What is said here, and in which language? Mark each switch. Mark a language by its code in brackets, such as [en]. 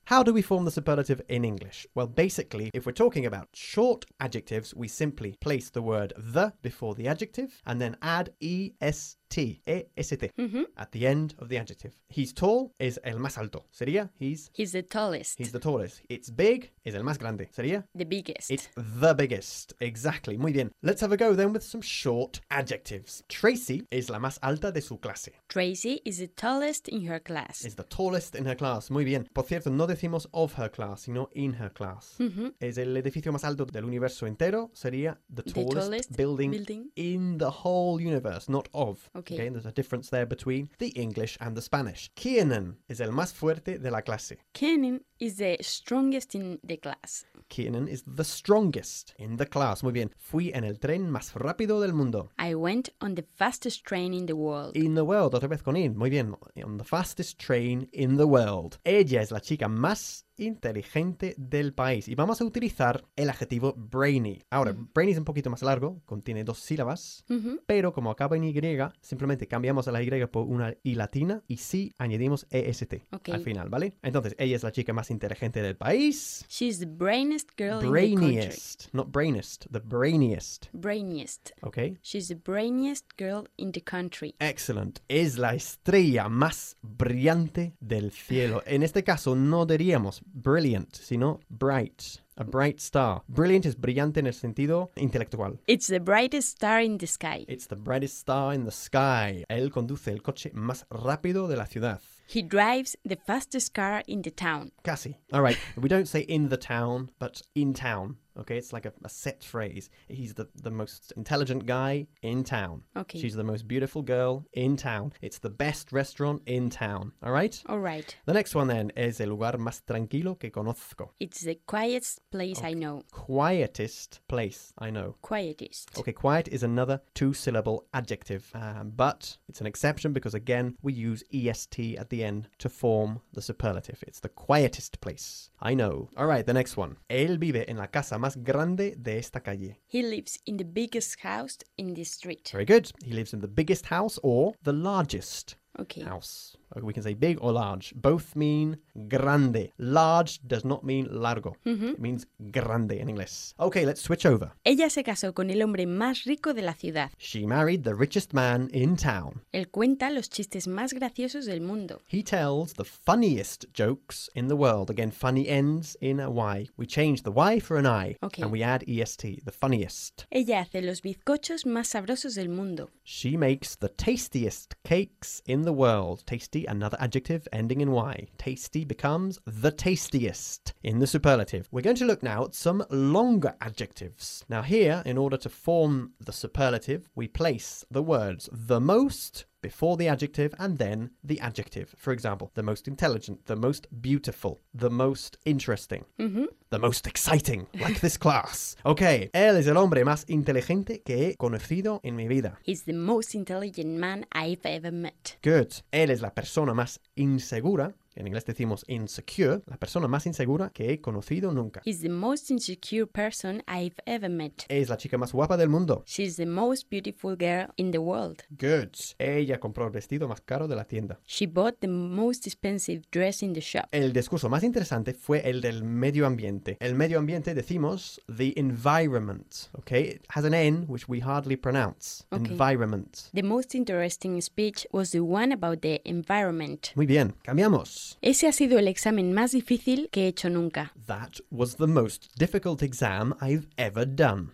[en] How do we form the superlative in English? Well, basically, if we're talking about short adjectives, we simply place the word the before the adjective and then add est at the end of the adjective. He's tall is [es] el más alto. Sería [en] he's the tallest. He's the tallest. It's big is [es] el más grande. Sería [en] the biggest. It's the biggest. Exactly. [es] Muy bien. [en] Let's have a go then with some short adjectives. [es] Tracy is la más alta de su clase. [en] Tracy is the tallest in her class. Is the tallest in her class. [es] Muy bien. Por cierto, no decimos [en] of her class, [es] sino [en] in her class. Mm-hmm. [es] Es el edificio más alto del universo entero. Sería [en] the tallest building in the whole universe, not of. Okay. Okay, there's a difference there between the English and the Spanish. [es] Kenan is el más fuerte de la clase. [en] Kenan is the strongest in the class. Kenan is the strongest in the class. [es] Muy bien. Fui en el tren más rápido del mundo. [en] I went on the fastest train in the world. In the world. [es] Otra vez con in. Muy bien. [en] On the fastest train in the world. [es] Ella es la chica más inteligente del país. Y vamos a utilizar el adjetivo brainy. Ahora, brainy es un poquito más largo, contiene dos sílabas, pero como acaba en Y, simplemente cambiamos a la Y por una I latina y sí añadimos EST al final, ¿vale? Entonces, ella es la chica más inteligente del país. [en] She's the brainiest girl in the country. Not brainest, the brainiest. Brainiest. Okay. She's the brainiest girl in the country. Excellent. [es] Es la estrella más brillante del cielo. En este caso, no diríamos brilliant, sino bright. [en] A bright star. [es] Brilliant es brillante en el sentido intelectual. [en] It's the brightest star in the sky. It's the brightest star in the sky. [es] Él conduce el coche más rápido de la ciudad. [en] He drives the fastest car in the town. [es] Casi. [en] All right. We don't say in the town, but in town. Okay, it's like a set phrase. He's the most intelligent guy in town. Okay. She's the most beautiful girl in town. It's the best restaurant in town. All right? All right. The next one then is [es] el lugar más tranquilo que conozco. [en] It's the quietest place I know. Quietest place I know. Quietest. Okay, quiet is another two-syllable adjective. But it's an exception because, again, we use EST at the end to form the superlative. It's the quietest place I know. All right, the next one. [es] Él vive en la casa más grande de esta calle. [en] He lives in the biggest house in this street. Very good. He lives in the biggest house or the largest house. Okay, we can say big or large. Both mean grande. Large does not mean largo. Mm-hmm. It means grande in English. Okay, let's switch over. [es] Ella se casó con el hombre más rico de la ciudad. [en] She married the richest man in town. [es] Él cuenta los chistes más graciosos del mundo. [en] He tells the funniest jokes in the world. Again, funny ends in a Y. We change the Y for an I. Okay. And we add EST, the funniest. [es] Ella hace los bizcochos más sabrosos del mundo. [en] She makes the tastiest cakes in the world. Tasty, another adjective ending in Y. Tasty becomes the tastiest in the superlative. We're going to look now at some longer adjectives. Now here, in order to form the superlative, we place the words the most before the adjective and then the adjective. For example, the most intelligent, the most beautiful, the most interesting, the most exciting, like this class. [es] Okay, él es el hombre más inteligente que he conocido en mi vida. [en] He's the most intelligent man I've ever met. [es] Good. Él es la persona más insegura. En inglés decimos insecure, la persona más insegura que he conocido nunca. [en] He's the most insecure person I've ever met. [es] Es la chica más guapa del mundo. [en] She's the most beautiful girl in the world. Good. [es] Ella compró el vestido más caro de la tienda. [en] She bought the most expensive dress in the shop. [es] El discurso más interesante fue el del medio ambiente. El medio ambiente decimos [en] the environment, [es] okay? [en] It has an N which we hardly pronounce. Okay. Environment. The most interesting speech was the one about the environment. [es] Muy bien, cambiamos. Ese ha sido el examen más difícil que he hecho nunca. [en] That was the most difficult exam I've ever done.